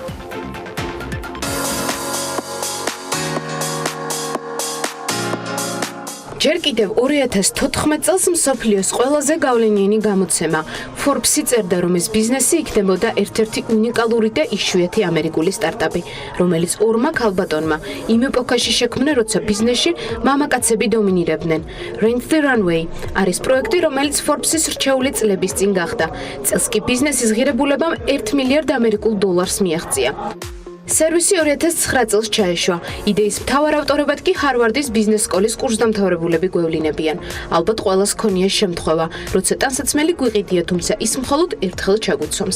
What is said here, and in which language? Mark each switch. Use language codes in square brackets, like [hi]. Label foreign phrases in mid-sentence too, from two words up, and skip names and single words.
[ka] ჯერ კიდევ 2014 წელს მსოფლიოს ყველაზე გავლენიანი გამოცემა Forbes-ი წერდა, რომ ეს ბიზნესი იქნებოდა ერთ-ერთი უნიკალური და იშვიათი ამერიკული სტარტაპი, რომელიც ორმა ქალბატონმა იმ ეპოქაში შექმნა, როცა ბიზნესში მამაკაცები დომინირებდნენ. Rent the Runway არის პროექტი, რომელიც Forbes-ის რჩეული წლების წინ გახდა. წელს კი ბიზნესის ღირებულებამ 1 მილიარდ ამერიკულ დოლარს მიაღწია. სერვისი 2009 წელს ჩაეშვა. იდეის მთავარ ავტორებად კი ჰარვარდის ბიზნეს სკოლის კურსდამთავრებულები გვევლინებიან. ალბათ ყველას ქონია შემთხვევა, როცა ტანსაცმელი გვიყიდია, თუმცა ის მხოლოდ ერთხელ ჩაგუცვამს.